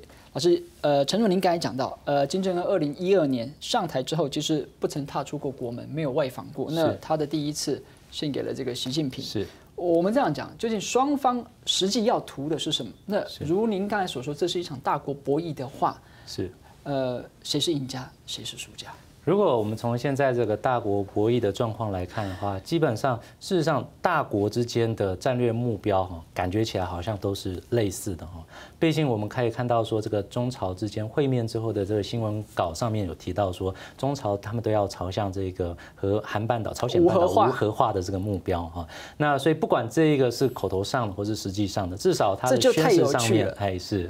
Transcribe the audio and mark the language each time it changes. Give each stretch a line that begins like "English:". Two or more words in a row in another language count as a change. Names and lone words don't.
Chinese: 老師，陳總，您剛才講到，金正恩2012年上台之後，其實不曾踏出過國門，沒有外訪過。那他的第一次獻給了這個習近平。是，我們這樣講，究竟雙方實際要圖的是什麼？那如您剛才所說，這是一場大國博弈的話，是，誰是贏家，誰是輸家？如果我们从现在这个大国博弈的状况来看的话，基本上事实上大国之间的战略目标感觉起来好像都是类似的毕竟我们可以看到说，这个中朝之间会面之后的这个新闻稿上面有提到说，中朝他们都要朝向这个和韩半岛、朝鲜半岛无核化的这个目标那所以不管这个是口头上的或是实际上的，至少它的宣示上面还是。